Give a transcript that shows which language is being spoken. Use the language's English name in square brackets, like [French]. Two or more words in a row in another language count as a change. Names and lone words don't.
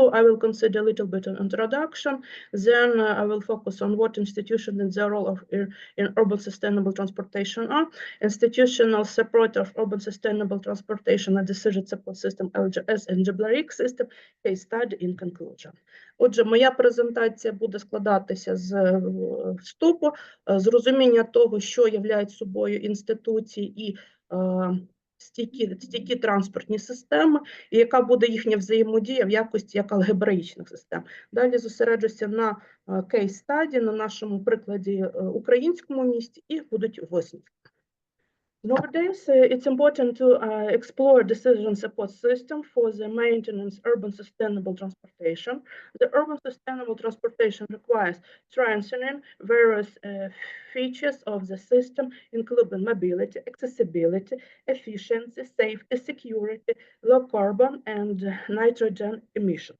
[English] I will consider a little bit an introduction. Then I will focus on what institutions and their role in urban sustainable transportation are, institutional support of urban sustainable transportation and decision support system LGS and GBLRIC system, case study in conclusion. [Ukrainian] Отже, моя презентація буде складатися з вступу, з розуміння того, що являють собою інституції і стійкі транспортні системи, і яка буде їхня взаємодія в якості як алгебраїчних систем. Далі зосереджуся на кейс-стаді, на нашому прикладі українському місті, і будуть висновки. [English] Nowadays, it's important to explore decision support system for the maintenance urban sustainable transportation. The urban sustainable transportation requires strengthening various features of the system, including mobility, accessibility, efficiency, safety, security, low carbon and nitrogen emissions.